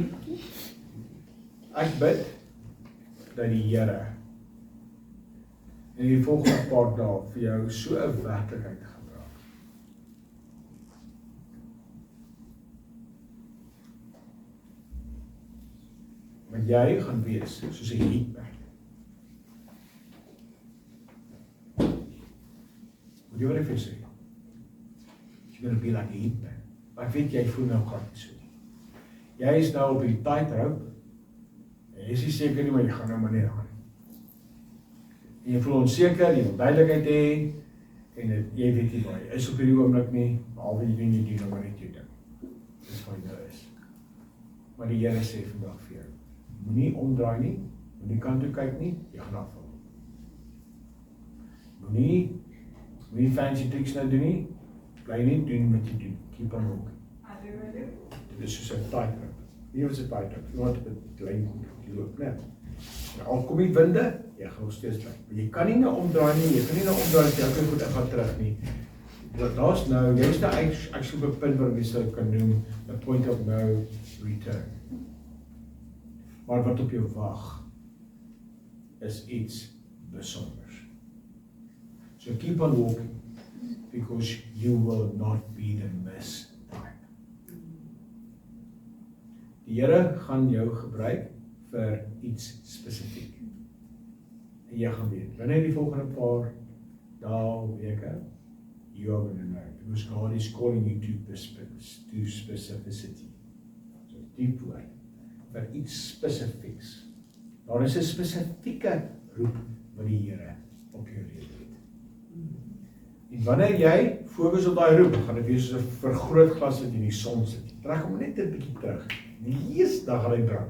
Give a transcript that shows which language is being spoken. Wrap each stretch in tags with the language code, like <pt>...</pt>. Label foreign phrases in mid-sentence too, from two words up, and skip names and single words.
<af>Ek bid dat die Here in die volgende paar dae vir jou so 'n werklikheid gaan raak. Want jy gaan wees soos 'n heatbag. Moet jy wat ek vir sê?</af> <en>You're going to be like a heatbag.</en> <af>Maar ek weet jy voel nou glad nie so nie. Jy is nou op die tightrope. Jy is nie seker nie, maar jy gaan nou maar net aan. En jy voel onseker, jy wil duidelikheid hê, en jy weet nie waar jy is op hierdie oomblik nie, behalwe jy doen nou maar net jou ding. Dis wat jy is. Maar die Here sê vandag vir jou, moenie omdraai nie, moenie kant toe kyk nie, jy gaan afval. Moenie</af> <en>fancy tricks</en> <af>nou doen nie, bly nie doen wat jy doen,</af> <en>keep on walking.</en> <af>Dit is soos 'n tightrope. Nie wat 'n tightrope, iemand op 'n lyn loop, né? Al kom die winde, jy gaan nog steeds bly. Maar jy kan nie nou omdraai nie, jy kan nie nou omdraai as jy elke goed in gaan terug nie. Daar's nou, jy's nou actually op 'n punt waar jy sou kan noem,</af> <en>a point of no return.</en> <af>Maar wat op jou wag, is iets besonders.</af> <en>So keep on walking, because you will not be the missed type.</en> <af>Die Here gaan jou gebruik vir iets spesifiek. En jy gaan weet, binne die volgende paar dae, weke,</af> <en>you are going to know, because God is calling you to specificity.</en> <af>So diep woord, vir iets spesifieks. Daar is 'n spesifieke roep wat die Here op jou lewe het. En wanneer jy fokus op daai roep, gaan dit wees soos 'n vergrootglas wat in die son sit. Trek hom net 'n bietjie terug. Die eerste dag gaan hy brand.</af>